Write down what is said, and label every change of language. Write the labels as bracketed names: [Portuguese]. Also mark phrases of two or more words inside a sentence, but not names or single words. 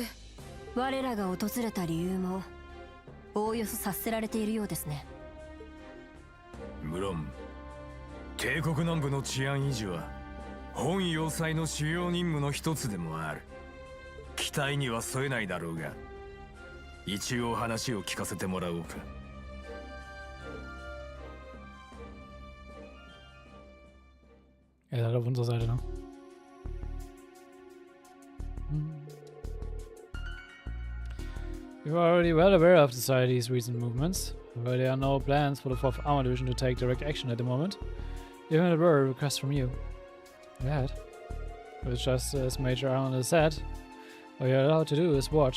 [Japanese] 我らが訪れた理由もおおよそ察せられているようですね。無論帝国南部の治安維持は本要塞の主要任務の一つでもある。期待には添えないだろうが、一応話を聞かせてもらおうか。 [German] Er ist halt auf unserer Seite, ne? [English] We are already well aware of society's recent movements, but there are no plans for the 4th Armor Division to take direct action at the moment. Even if there were a request from you. That. But it's just as Major Arnold said, all you're allowed to do is watch.